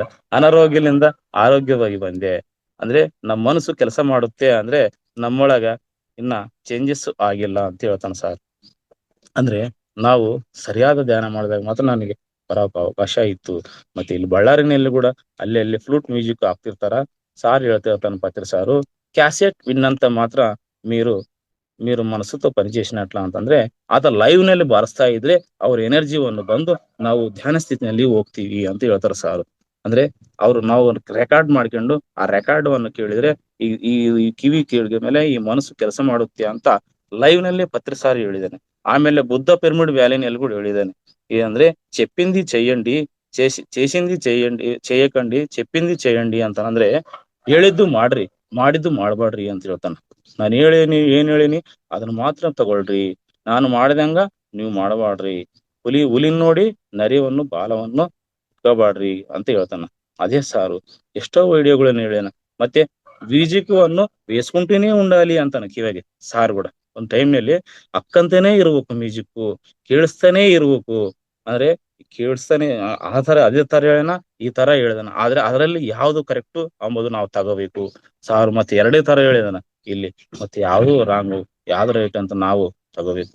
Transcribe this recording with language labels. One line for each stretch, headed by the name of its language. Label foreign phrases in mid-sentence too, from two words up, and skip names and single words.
Kannada: ಅನಾರೋಗ್ಯದಿಂದ ಆರೋಗ್ಯವಾಗಿ ಬಂದೆ. ಅಂದ್ರೆ ನಮ್ಮ ಮನಸ್ಸು ಕೆಲಸ ಮಾಡುತ್ತೆ ಅಂದ್ರೆ ನಮ್ಮೊಳಗ ಇನ್ನ ಚೇಂಜಸ್ ಆಗಿಲ್ಲ ಅಂತ ಹೇಳ್ತಾನೆ ಸರ್. ಅಂದ್ರೆ ನಾವು ಸರಿಯಾದ ಧ್ಯಾನ ಮಾಡಿದಾಗ ಮಾತ್ರ ನನಗೆ ಬರೋಕ ಅವಕಾಶ ಇತ್ತು. ಮತ್ತೆ ಇಲ್ಲಿ ಬಳ್ಳಾರಿನಲ್ಲಿ ಕೂಡ ಅಲ್ಲಿ ಅಲ್ಲಿ ಫ್ಲೂಟ್ ಮ್ಯೂಸಿಕ್ ಆಗ್ತಿರ್ತಾರ. సార్ ಹೇಳ್ತಿರ್ತಾನೆ
Telugu: పత్రి సారు, క్యాసెట్ విన్నంత మాత్ర మీరు మీరు మనసుతో పనిచేసినట్ల
Kannada: ಅಂತಂದ್ರೆ ಆತ ಲೈವ್ ನಲ್ಲಿ ಬಾರಿಸ್ತಾ ಇದ್ರೆ ಅವ್ರ ಎನರ್ಜಿವನ್ನು ಬಂದು ನಾವು ಧ್ಯಾನ ಸ್ಥಿತಿನಲ್ಲಿ ಹೋಗ್ತೀವಿ ಅಂತ ಹೇಳ್ತಾರೆ ಸಾರು. ಅಂದ್ರೆ ನಾವು ರೆಕಾರ್ಡ್ ಮಾಡ್ಕೊಂಡು ಆ ರೆಕಾರ್ಡ್ ಅನ್ನು ಕೇಳಿದ್ರೆ ಈ ಈ ಈ ಕಿವಿ ಕೇಳಿದ ಮೇಲೆ ಈ ಮನಸ್ಸು ಕೆಲಸ ಮಾಡುತ್ತೆ ಅಂತ ಲೈವ್ ನಲ್ಲಿ ಪತ್ರಿ ಸಾರು ಹೇಳಿದ್ದಾನೆ. ಆಮೇಲೆ ಬುದ್ಧ ಪಿರಮಿಡ್ వ్యాలీನಲ್ಲಿ కూడా ಹೇಳಿದ್ದಾನೆ. ಏನಂದ್ರೆ
Telugu: చెప్పింది చెయ్యండి, చేసింది చేయకండి, చెప్పింది చేయండి
Kannada: ಅಂತ ಅಂದ್ರೆ ಹೇಳಿದ್ದು ಮಾಡ್ರಿ, ಮಾಡಿದ್ದು ಮಾಡ್ಬೇಡ್ರಿ ಅಂತ ಹೇಳ್ತಾನ. ನಾನು ಏನ್ ಹೇಳಿನಿ ಅದನ್ನ ಮಾತ್ರ ತಗೊಳ್ರಿ, ನಾನು ಮಾಡಿದಂಗ ನೀವು ಮಾಡಬಾಡ್ರಿ. ಹುಲಿನ್ ನೋಡಿ ನರಿಯನ್ನು ಬಾಲವನ್ನು ಇಟ್ಕೋಬಾಡ್ರಿ ಅಂತ ಹೇಳ್ತಾನ. ಅದೇ ಸಾರು ಎಷ್ಟೋ ವಿಡಿಯೋಗಳನ್ನ ಹೇಳ್ಯಾನ. ಮತ್ತೆ ಮ್ಯೂಸಿಕ್ವನ್ನು
Telugu: వేసుకుంటూనే ఉండాలి
Kannada: ಅಂತಾನ ಕಿವಿಗೆ ಸಾರ್ ಕೂಡ. ಒಂದ್ ಟೈಮ್ನಲ್ಲಿ ಅಕ್ಕಂತಾನೆ ಇರ್ಬೇಕು, ಮ್ಯೂಸಿಕ್ ಕೇಳಿಸ್ತಾನೆ ಇರ್ಬೇಕು. ಅಂದ್ರೆ ಕೇಳಿಸ್ತಾನೆ ಆ ತರ ಅದೇ ತರ ಹೇಳನ, ಈ ತರ ಹೇಳಿದಾನ. ಆದ್ರೆ ಅದರಲ್ಲಿ ಯಾವ್ದು ಕರೆಕ್ಟ್ ಅಂಬುದು ನಾವು ತಗೋಬೇಕು. ಸಾರ್ ಮತ್ತೆ ಎರಡೇ ತರ ಹೇಳಿದಾನ ಇಲ್ಲಿ, ಮತ್ತೆ ಯಾವ್ದು ರಾಂಗು, ಯಾವ್ದು ರೈಟ್ ಅಂತ ನಾವು ತಗೋಬೇಕು.